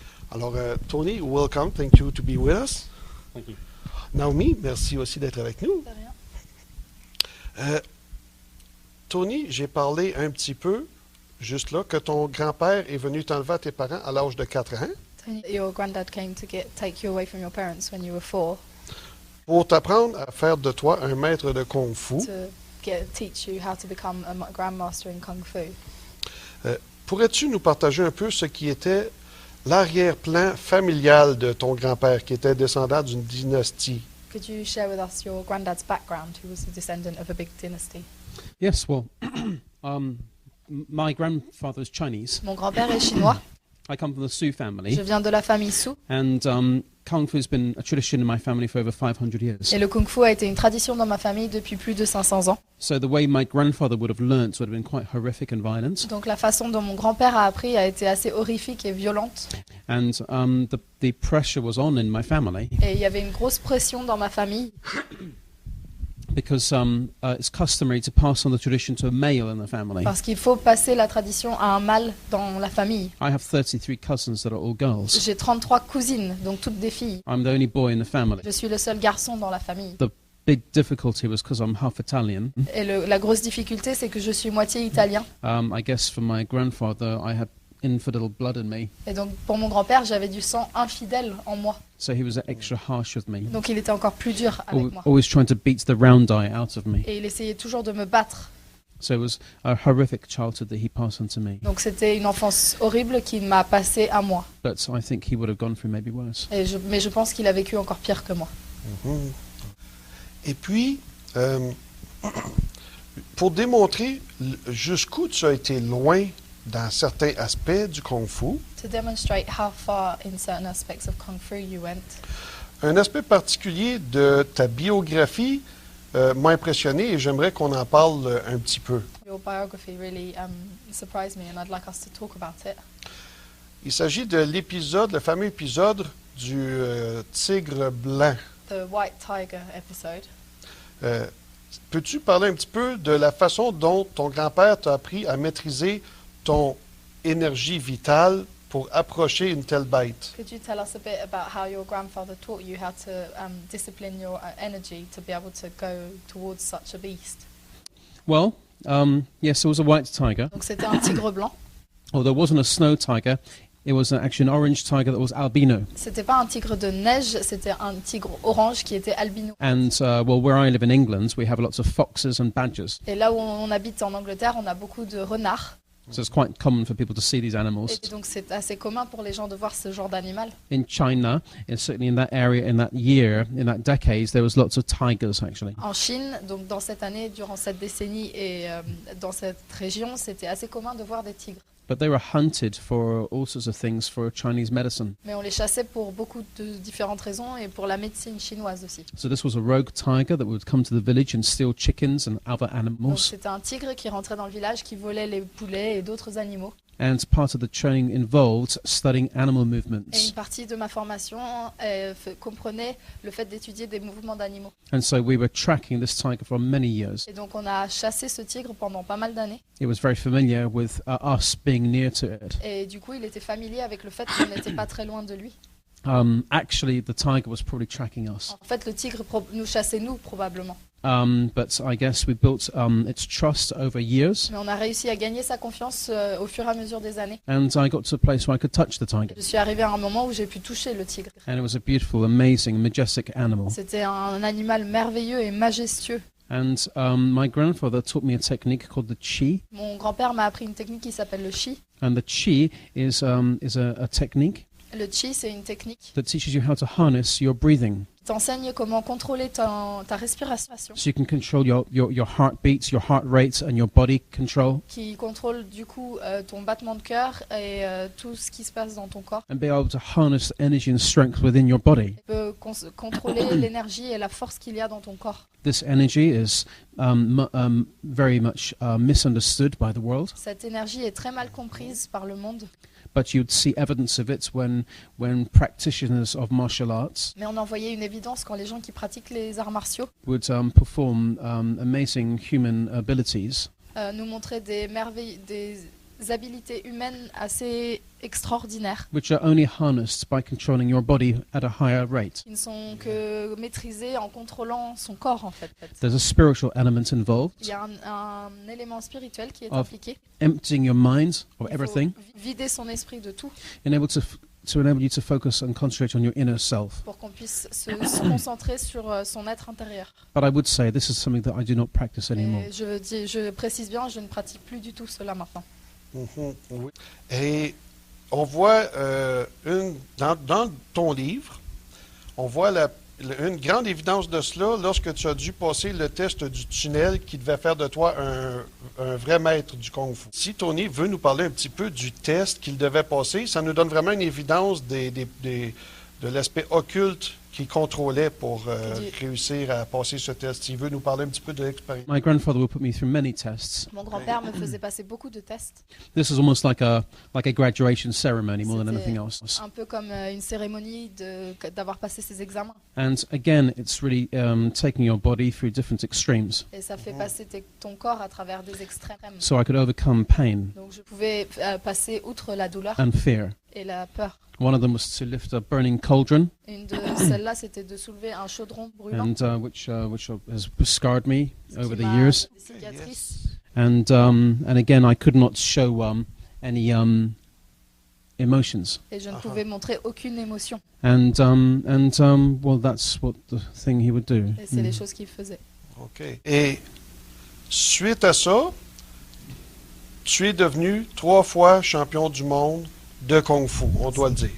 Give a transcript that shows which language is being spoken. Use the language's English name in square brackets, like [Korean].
[English] Alors, Tony, welcome. Thank you to be with us. Thank you. [French] Naomi, merci aussi d'être avec nous. De rien. Tony, j'ai parlé un petit peu, juste là, que ton grand-père est venu t'enlever à tes parents à l'âge de 4 ans [English] Your granddad came to take you away from your parents when you were 4 [French] pour t'apprendre à faire de toi un maître de Kung Fu. [English] to teach you how to become a grandmaster in Kung Fu. [French] Pourrais-tu nous partager un peu ce qui était l'arrière-plan familial de ton grand-père, qui était descendant d'une dynastie? [English] Could you share with us your granddad's background, who was a descendant of a big dynasty? Yes, well, my grandfather is Chinese. [French] Mon grand-père est chinois. [English] I come from the Su family, [French] viens de la famille Su. [English] and Kung Fu has been a tradition in my family for over 500 years. [French] Et le Kung Fu a été une tradition dans ma famille depuis plus de 500 ans. [English] So the way my grandfather would have learnt would have been quite horrific and violent, [French] Donc la façon dont mon grand-père a appris a été assez horrifique et violente. [English] and the pressure was on in my family [French] Et il y avait une grosse pression dans ma famille [English] because it's customary to pass on the tradition to a male in the family. [French] parce qu'il faut passer la tradition à un mâle dans la famille. [English] I have 33 cousins that are all girls. [French] J'ai 33 cousines, donc toutes des filles. [English] I'm the only boy in the family. [French] Je suis le seul garçon dans la famille. [English] The big difficulty was because I'm half Italian. [French] Et la grosse difficulté, c'est que je suis moitié italien. [English] I guess for my grandfather, I had infidel blood in me, [French] Et donc, pour mon grand-père, j'avais du sang infidèle en moi. [English] so he was extra harsh with me, [French] Donc, il était encore plus dur avec moi. [English] always trying to beat the round eye out of me. [French] Et il essayait toujours de me battre. [English] So it was a horrific childhood that he passed on to me. [French] Donc, c'était une enfance horrible qui m'a passé à moi. [English] But I think he would have gone through maybe worse. [French] Mais je pense qu'il a vécu encore pire que moi. Mhm. Et puis, pour démontrer jusqu'où tu as été loin dans certains aspects du Kung Fu, [English] To demonstrate how far in certain aspects of Kung Fu you went, [French] un aspect particulier de ta biographie m'a impressionné et j'aimerais qu'on en parle un petit peu. [English] your biography really surprised me, and I'd like us to talk about it. [French] Il s'agit de l'épisode, le fameux épisode du tigre blanc. [English] The White Tiger episode. [French] Peux-tu parler un petit peu de la façon dont ton grand-père t'a appris à maîtriser ton énergie vitale pour approcher une telle bête? [English] Could you tell us a bit about how your grandfather taught you how to discipline your energy to be able to go towards such a beast? Well, yes, it was a white tiger. [French] Donc c'était un tigre blanc. [English] Although it wasn't a snow tiger, it was actually an orange tiger that was albino. [French] C'était pas un tigre de neige, c'était un tigre orange qui était albino. [English] And well, where I live in England, we have lots of foxes and badgers. [French] Et là où on habite en Angleterre, on a beaucoup de renards. [English] So it's quite common for people to see these animals. [French] Et donc c'est assez commun pour les gens de voir ce genre d'animal. [English] In China, and certainly in that area, in that year, in that decade, there was lots of tigers actually. [French] En Chine, donc dans cette année, durant cette décennie et dans cette région, c'était assez commun de voir des tigres. [English] But they were hunted for all sorts of things for Chinese medicine. [French] Mais on les chassait pour beaucoup de différentes raisons et pour la médecine chinoise aussi. [English] So this was a rogue tiger that would come to the village and steal chickens and other [French] Donc [English] animals. [French] c'était un tigre qui rentrait dans le village, qui volait les poulets et d'autres animaux. [English] And part of the training involved studying animal [French] Et une [English] movements. [French] partie de ma formation comprenait le fait d'étudier des mouvements d'animaux. [English] And so we were tracking this tiger for many years. [French] Et donc on a chassé ce tigre pendant pas mal d'années. [English] It was very familiar with us being near to it. [French] Et du coup, il était familier avec le fait qu'on n'était pas très loin de lui. [English] Actually, the tiger was probably tracking us. [French] En fait, le tigre nous chassait, nous, probablement. [English] But I guess we built its trust over years, [French] Mais on a réussi à gagner sa confiance au fur et à mesure des années. [English] and I got to a place where I could touch the tiger. [French] Je suis arrivée à un moment où j'ai pu toucher le tigre. [English] And it was a beautiful, amazing, majestic animal. [French] C'était un animal merveilleux et majestueux. [English] And my grandfather taught me a technique called the chi. [French] Mon grand-père m'a appris une technique qui s'appelle le chi. [English] And the chi is a technique [French] Le chi, c'est une technique [English] that teaches you how to harness your breathing. [French] qui t'enseigne comment contrôler ta respiration, [English] So you can control your heartbeats, your heart rate, and your body control, [French] qui contrôle du coup ton battement de cœur et tout ce qui se passe dans ton corps. [English] and be able to harness the energy and strength within your body. [French] Tu peux contrôler l'énergie et la force qu'il y a dans ton corps. [English] This energy is very much misunderstood by the world, [French] Cette énergie est très mal comprise par le monde, [English] but you'd see evidence of it when practitioners of martial arts [French] mais on en voyait une évidence quand les gens qui pratiquent les arts martiaux [English] would perform amazing human abilities, [French] nous montraient des habilités humaines assez extraordinaires, [English] which are only harnessed by controlling your body at a higher rate. [French] qui ne sont que maîtrisées en contrôlant son corps en fait. [English] There's a spiritual element [French] Il [English] involved, [French] y a un élément spirituel qui est [English] Of [French] impliqué. [English] emptying your mind of [French] Il faut [English] everything, [French] vider son esprit de tout [English] and able to enable you to focus and concentrate on your inner self. [French] pour qu'on puisse se concentrer sur son être intérieur. [English] But I would say this is something that I do not practice anymore. [French] Et je précise bien, je ne pratique plus du tout cela maintenant. Mhm, oui. Et on voit dans ton livre, on voit une grande évidence de cela lorsque tu as dû passer le test du tunnel qui devait faire de toi un vrai maître du Kung Fu. Si Tony veut nous parler un petit peu du test qu'il devait passer, ça nous donne vraiment une évidence de l'aspect occulte qu'il contrôlait pour réussir à passer ce test. Il veut nous parler un petit peu de l'expérience. [English] My grandfather would put me through many tests. [French] Mon grand-père me faisait passer beaucoup de tests, [English] This is almost like a graduation ceremony more than [French] C'était [English] anything else. [French] un peu comme une cérémonie d'avoir passé ses examens. [English] And again, it's really taking your body through different extremes, [French] Et ça fait passer ton corps à travers des extrêmes. [English] so I could overcome pain [French] Donc je pouvais passer outre la douleur [English] and fear. [French] et la peur. [English] One of them was to lift a burning cauldron, [French] Une de celles-là, c'était de soulever un chaudron brûlant [English] and which has scarred me over [French] qui [English] the [French] m'a [English] years. [French] des cicatrices. [English] And again, I could not show any emotions. [French] Et je ne pouvais montrer aucune émotion. [English] And well, that's what the thing he would do. [French] Et c'est les choses qu'il faisait. OK. Et suite à ça, tu es devenu 3 fois champion du monde de Kung Fu, on doit le dire.